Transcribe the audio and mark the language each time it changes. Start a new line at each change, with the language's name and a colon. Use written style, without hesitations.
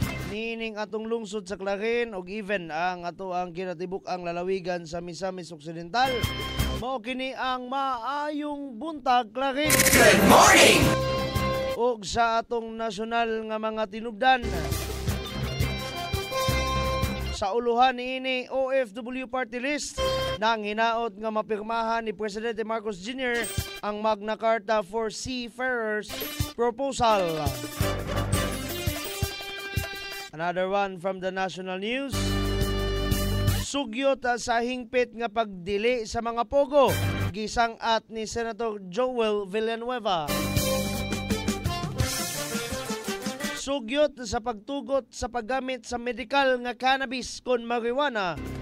Cebuano: Nining atong lungsod sa Clarin o even ang ato ang kinatibuk ang lalawigan sa Misamis Occidental. Mao kini ang maayong buntag Clarin.
English: Good morning!
Cebuano: Og sa atong nasyonal nga mga tinubdan. Sa uluhan niini OFW Party List nang hinaot nga mapirmahan ni Presidente Marcos Jr. ang Magna Carta for Seafarers Proposal.
English: Another one from the national news.
Cebuano: Sugyot sa hingpit nga pagdili sa mga pogo. Gisang at ni Senator Joel Villanueva. Sugyot sa pagtugot sa paggamit sa medikal nga cannabis kon marijuana.